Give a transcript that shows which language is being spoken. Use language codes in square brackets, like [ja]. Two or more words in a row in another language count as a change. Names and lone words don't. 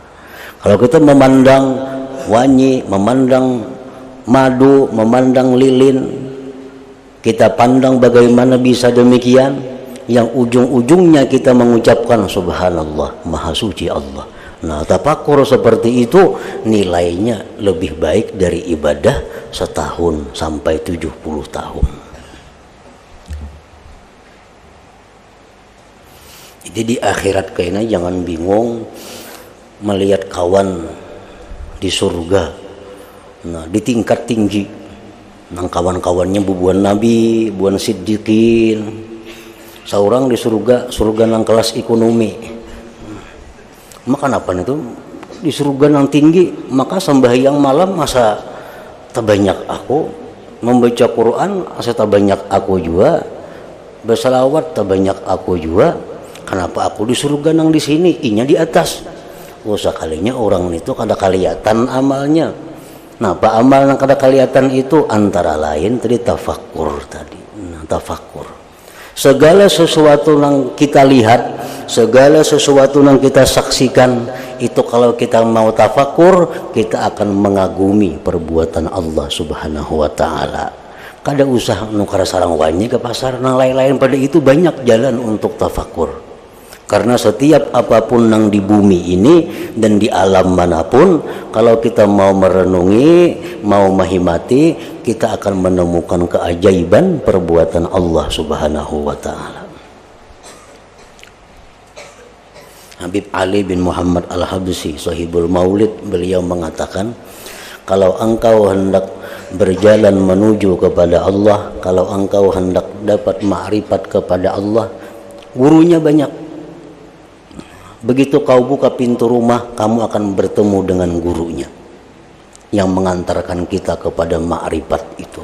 [id] Kalau kita memandang wangi, memandang madu, memandang lilin, kita pandang bagaimana bisa demikian, yang ujung-ujungnya kita mengucapkan subhanallah, maha suci Allah. Nah, tafakur seperti itu nilainya lebih baik dari ibadah setahun sampai 70 tahun. Jadi di akhirat kayaknya jangan bingung melihat kawan di surga. Nah, di tingkat tinggi, nang kawan-kawannya bubuan nabi, buan siddiqin. Seorang di surga nang kelas ekonomi. Maka apa itu di surga nang tinggi, maka sembahyang malam masa terbanyak aku, membaca Quran masa terbanyak aku juga, bersalawat terbanyak aku juga. Kenapa aku di surga nang di sini, inya di atas? Oh, sekalinya orang itu kada kelihatan amalnya. Nah, apa amal yang kada kelihatan itu? Antara lain tadi tafakur tadi. Nah, tafakur. Segala sesuatu yang kita lihat, segala sesuatu yang kita saksikan, itu kalau kita mau tafakur, kita akan mengagumi perbuatan Allah [ar] سبحانه وتعالى. [id] Kada usah nukar sarang wanyi ke pasar, nang lain-lain pada itu banyak jalan untuk tafakur. Karena setiap apapun yang di bumi ini dan di alam manapun, kalau kita mau merenungi, mau menghimati, kita akan menemukan keajaiban perbuatan Allah [ar] سبحانه وتعالى. [id] Habib Ali bin Muhammad Al-Habsyi, Sahibul Maulid, beliau mengatakan, kalau engkau hendak berjalan menuju kepada Allah, kalau engkau hendak dapat ma'rifat kepada Allah, gurunya banyak. Begitu kau buka pintu rumah, kamu akan bertemu dengan gurunya yang mengantarkan kita kepada ma'rifat itu.